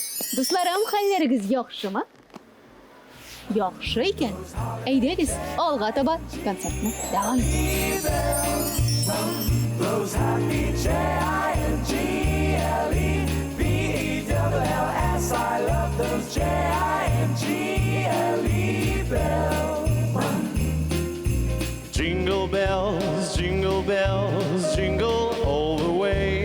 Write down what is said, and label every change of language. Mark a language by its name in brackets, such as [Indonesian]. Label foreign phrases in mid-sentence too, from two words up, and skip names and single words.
[Tatar] Дусларым, хәлләрегез яхшымы? Яхшы икән. Әйдәгез, алга таба концертны дәвам итик. [English] Blows happy J-I-N-G-L-E-B-E-double-L-S. I love those J-I-N-G-L-E bells. Jingle bells, jingle bells, jingle all the way.